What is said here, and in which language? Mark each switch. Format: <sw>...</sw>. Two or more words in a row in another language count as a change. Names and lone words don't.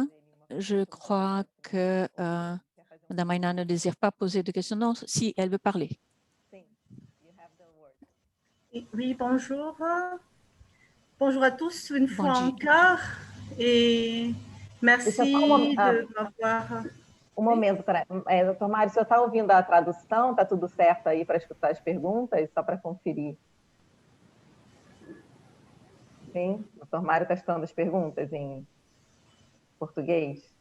<fr>Je crois que Mme Aina ne désire pas poser de questions. Non, si, elle veut parler. Oui, bonjour. Bonjour à tous une fois encore. Et merci de m'avoir...</fr> <pt>momento, doutor Mário, o senhor está ouvindo a tradução? Está tudo certo aí para escutar as perguntas? Só para conferir. Sim, o doutor Mário está escutando as perguntas em português?</pt>